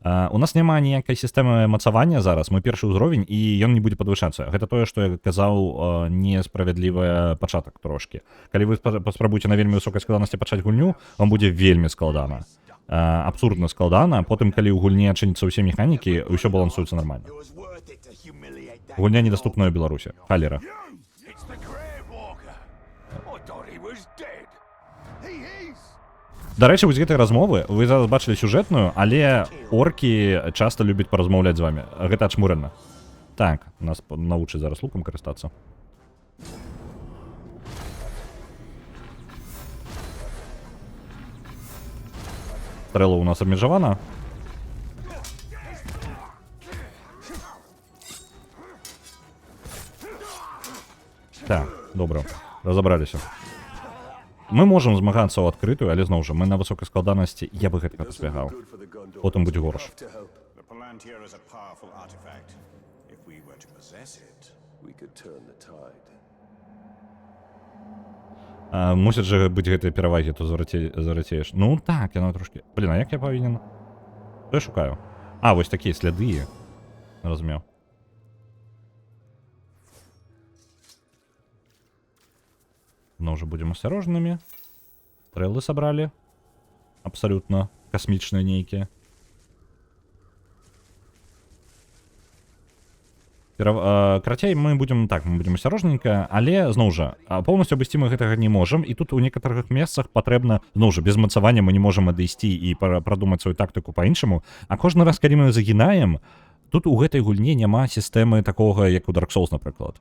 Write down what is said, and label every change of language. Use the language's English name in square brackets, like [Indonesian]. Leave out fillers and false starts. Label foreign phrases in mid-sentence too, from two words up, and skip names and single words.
[Belarusian] У нас няма ніякай сістэмы мацавання зараз, мы першы ўзровень, і ён не будзе падвышацца. Гэта тое, што я казаў, несправядлівы пачатак трошкі. Калі вы паспрабуеце на вельмі высокай складанасці пачаць гульню, вам будзе вельмі складана. Абсурдна складана, потым, калі ў гульні адчыняцца ўсе механікі, ўсё балансуецца нармальна. [English] It was worth it to humiliate that. [Belarusian] Гульня недаступная ў Беларусі. Халера. [English] It's the Grey Walker. I thought he was dead. He is. [Belarusian] Дарэчы, вось гэтай размовы, вы зараз бачылі сюжэтную, але оркі часта любяць паразмаўляць з вамі. Гэта ачмуральна. Так, нас навучаць зараз лукам карыстацца. Стрэлу у нас абмежавана. Так, добра, разабраліся. Мы можам змагацца ў адкрытую, але зноў жа, мы на высокай складанасці, я бы гэтага паспягаў. Потым будзе горш. [English] The Palantir is a powerful artifact. If we were to possess it, We could turn the tide. [Belarusian] Мусяць жа быць гэтыя перавагі, то зарацееш. Ну так, яно трошкі... Блін, а як я павінен? Што я шукаю? А, вось такія сляды. Разумеў. [Russian] Но уже будем осторожными. Стрелы собрали. Абсолютно космичные нейкие. [Belarusian] Карацей, мы будем осторожненько, але, зноў жа, полностью абысці мы гэтага не можем, і тут у некаторых месцах патрэбна, зноў жа, без мацавання мы не можем адысці і прадумаць сваю тактыку па-іншаму, а кожны раз, калі мы загінаем, тут у гэтай гульні няма сістэмы такога, як у Dark Souls, напрыклад.